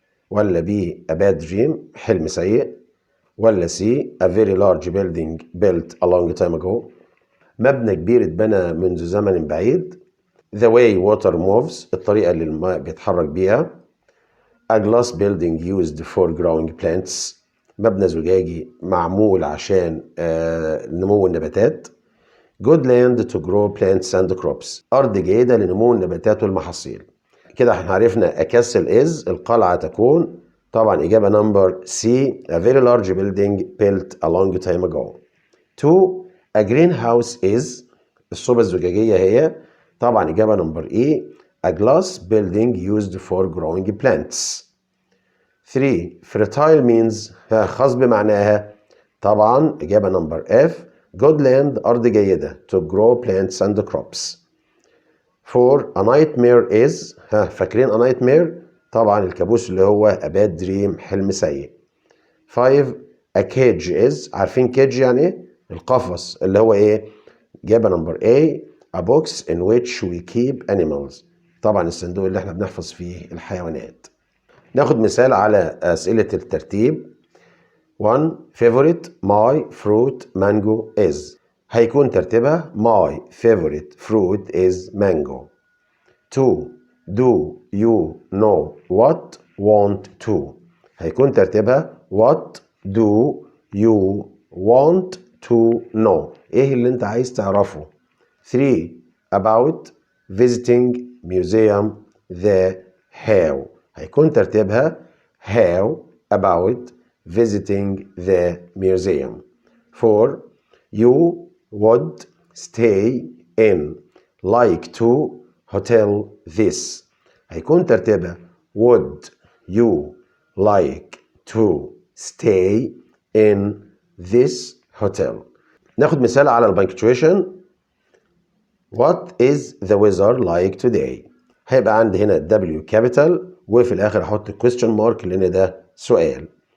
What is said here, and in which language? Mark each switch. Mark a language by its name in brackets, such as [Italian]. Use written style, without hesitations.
[English] ولا B a bad dream [Arabic] حلم سيء. [English] ولا C a very large building built a long time ago [Arabic] مبنى كبير اتبنى منذ زمن بعيد. [English] the way water moves [Arabic] الطريقة اللي الماء بيتحرك بيها. [English] a glass building used for growing plants [Arabic] مبنى زجاجي معمول عشان نمو النباتات. [English] good land to grow plants and crops [Arabic] أرض جيدة لنمو النباتات والمحاصيل. كده احنا عرفنا [English] a castle is [Arabic] القلعة تكون. طبعا إجابة نمبر [English] C a very large building built a long time ago. [Arabic] 2 [English] a greenhouse is [Arabic] الصوبة الزجاجية هي. طبعا إجابة نمبر [English] E a glass building used for growing plants. [Arabic] 3 [English] fertile means [Arabic] خصب معناها. طبعا إجابة نمبر [English] F good land [Arabic] أرض جيدة [English] to grow plants and crops. 4 a nightmare is [Arabic] فاكرين [English] a nightmare [Arabic] طبعا الكابوس اللي هو [English] a bad dream [Arabic] حلم سيء. 5 [English] a cage is [Arabic] عارفين cage يعني ايه؟ القفص اللي هو ايه؟ إجابة نمبر A [English] a box in which we keep animals [Arabic] طبعا الصندوق اللي احنا بنحفظ فيه الحيوانات. ناخد مثال على أسئلة الترتيب. [English] 1 favorite my fruit mango is [Arabic] هيكون ترتيبها [English] my favorite fruit is mango. 2 do you know what want to [Arabic] هيكون ترتيبها [English] what do you want to know [Arabic] ايه اللي انت عايز تعرفه. [English] 3 about visiting museum the how [Arabic] هيكون ترتيبها [English] how about visiting the museum. 4 you would stay in like to hotel this [Arabic] هيكون ترتيبها [English] would you like to stay in this hotel. [Arabic] ناخد مثال على البنكتويشن. [English] what is the weather like today [Arabic] هيبقى عندي هنا W capital وفي الآخر أحط question mark لأن ده سؤال.